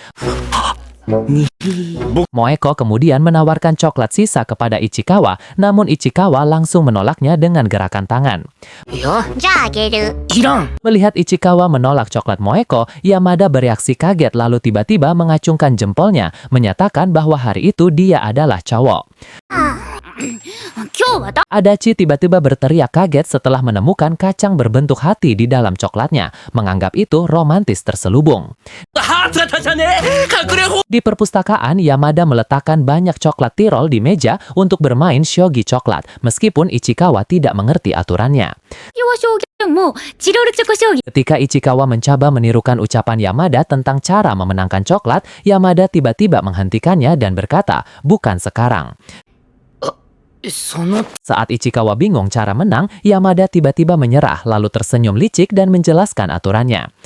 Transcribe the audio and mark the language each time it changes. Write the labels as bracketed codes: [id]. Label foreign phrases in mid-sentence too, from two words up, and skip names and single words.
[id] Moeko kemudian menawarkan coklat sisa kepada Ichikawa, namun Ichikawa langsung menolaknya dengan gerakan tangan. Melihat Ichikawa menolak coklat Moeko, Yamada bereaksi kaget lalu tiba-tiba mengacungkan jempolnya, menyatakan bahwa hari itu dia adalah cowok. [ja] 今日はだ [id] Adachi tiba-tiba berteriak kaget setelah menemukan kacang berbentuk hati di dalam coklatnya, menganggap itu romantis terselubung. Di perpustakaan, Yamada meletakkan banyak coklat Tirol di meja untuk bermain shogi coklat, meskipun Ichikawa tidak mengerti aturannya. [ja] 今日は将棋もチロルチョコ将棋 [id] Ketika Ichikawa mencoba menirukan ucapan Yamada tentang cara memenangkan coklat, Yamada tiba-tiba menghentikannya dan berkata, "Bukan sekarang." [ja] その [id] Saat Ichikawa bingung cara menang, Yamada tiba-tiba menyerah lalu tersenyum licik dan menjelaskan aturannya.